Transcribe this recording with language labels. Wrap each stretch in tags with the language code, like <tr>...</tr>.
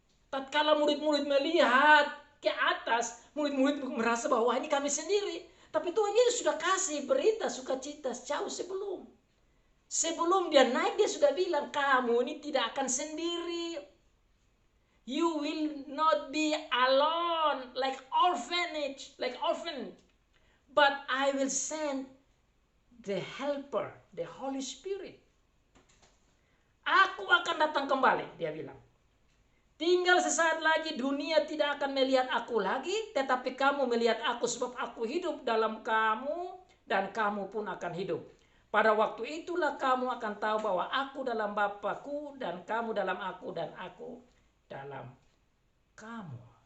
<id>Tatkala murid-murid melihat ke atas, murid-murid merasa bahwa ini kami sendiri. Tapi Tuhan Yesus sudah kasih berita sukacita jauh sebelum. Sebelum dia naik, dia sudah bilang, kamu ini tidak akan sendiri.</id> <en>You will not be alone like orphanage, but I will send the helper, the Holy Spirit.</en> <id>Aku akan datang kembali, dia bilang. Tinggal sesaat lagi dunia tidak akan melihat aku lagi, tetapi kamu melihat aku sebab aku hidup dalam kamu dan kamu pun akan hidup. Pada waktu itulah kamu akan tahu bahwa aku dalam Bapa-Ku dan kamu dalam aku dan aku dalam kamu.</id>